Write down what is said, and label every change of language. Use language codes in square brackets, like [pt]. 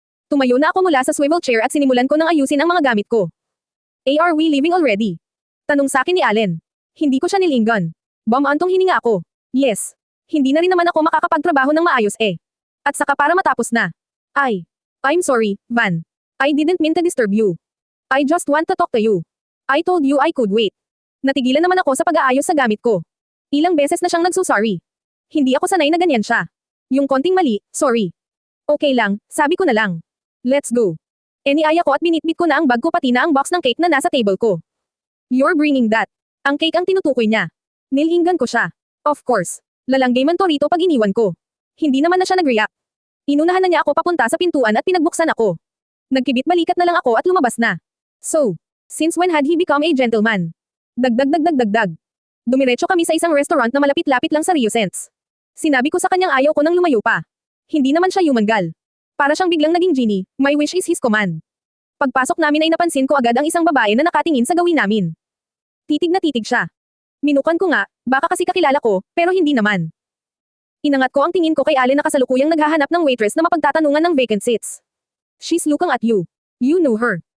[tl] Tumayo na ako mula sa swivel chair at sinimulan ko nang ayusin ang mga gamit ko. [en] Are we leaving already? [tl] Tanong sa akin ni Allen. Hindi ko siya nilinggan. Bumantong hininga ako. Yes. Hindi na rin naman ako makakapagtrabaho ng maayos eh. At saka para matapos na. [en] I'm sorry, Van. I didn't mean to disturb you. I just want to talk to you. I told you I could wait. [tl] Natigilan naman ako sa pag-aayos sa gamit ko. Ilang beses na siyang nagsusorry. Hindi ako sanay na ganyan siya. Yung konting mali, sorry. Okay lang, sabi ko na lang. [en] Let's go. [tl] Niaya ko at binitbit ko na ang bag ko pati na ang box ng cake na nasa table ko. [en] You're bringing that. [tl] Ang cake ang tinutukoy niya. Nilhinggan ko siya. [en] Of course. [tl] Lalanggay man to rito pag iniwan ko. Hindi naman na siya nag-react. Inunahan na niya ako papunta sa pintuan at pinagbuksan ako. Nagkibit balikat na lang ako at lumabas na. [en] So, since when had he become a gentleman? [tl] Dagdag. Dumiretso kami sa isang restaurant na malapit-lapit lang sa Rio Cents. Sinabi ko sa kanyang ayaw ko nang lumayo pa. Hindi naman siya human gal. Para siyang biglang naging genie, [en] my wish is his command. [tl] Pagpasok namin ay napansin ko agad ang isang babae na nakatingin sa gawin namin. Titig na titig siya. Minukan ko nga, baka kasi kakilala ko, pero hindi naman. Inangat ko ang tingin ko kay Allen na kasalukuyang naghahanap ng waitress na mapagtatanungan ng vacant seats. [en] She's looking at you. You know her.